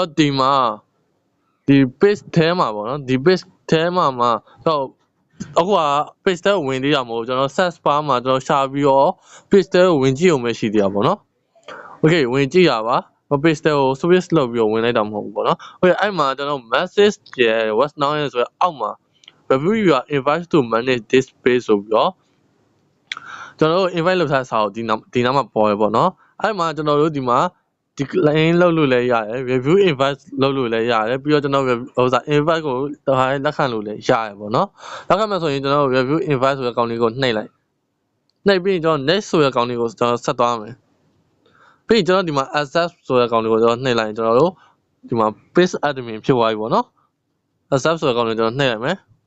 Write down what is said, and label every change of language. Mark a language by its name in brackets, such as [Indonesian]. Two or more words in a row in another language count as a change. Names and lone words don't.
[Burmese] တော်ဒီမှာဒီ page ထဲမှာပေါ့နော်ဒီ page ထဲမှာကျွန်တော်အခုက page ထဲကိုဝင်သေးတာမဟုတ်ကျွန်တော် [English] search bar [Burmese] မှာကျွန်တော်ရှာပြီးတော့ page ထဲကိုဝင်ကြည့်အောင်ပဲရှိသေးတာပေါ့နော် okay ဝင် ကြည့်ရပါ page ထဲကို switch လုပ်ပြီးတော့ဝင်လိုက်တာမဟုတ်ဘူးပေါ့နော် okay အဲ့မှာကျွန်တော် message ရဲ့ [English] what's now [Burmese] ရဲ့ဆိုတော့အောက်မှာ [English] review you are invited to manage this page [Burmese] ဆိုပြီးတော့ကျွန်တော်တို့ invite လုပ်ထားတဲ့စာကိုဒီနားမှာပေါ်ရပေါ့နော်အဲ့မှာကျွန်တော်တို့ဒီမှာ decline လုပ်လို့လည်းရတယ် [English] review invite [Burmese] လုပ်လို့လည်းရတယ်ပြီးတော့ကျွန်တော်invite ကိုလက်ခံလို့လည်းရတယ်ပေါ့နော်လက်ခံမှဆိုရင်ကျွန်တော် [English] review invite [Burmese] ဆိုတဲ့ကောင်လေးကိုနှိပ်လိုက်နှိပ်ပြီးရင်ကျွန်တော် next ဆိုတဲ့ကောင်လေးကိုကျွန်တော်ဆက်သွားမယ်ပြီးရင်ကျွန်တော်ဒီမှာ accept ဆိုတဲ့ကောင်လေးကိုကျွန်တော်နှိပ်လိုက်ရင်ကျွန်တော်တို့ဒီမှာ [English] page admin [Burmese] ဖြစ်သွားပြီပေါ့နော် accept ဆိုတဲ့ကောင်လေးကျွန်တော်နှိပ်လိုက်မယ်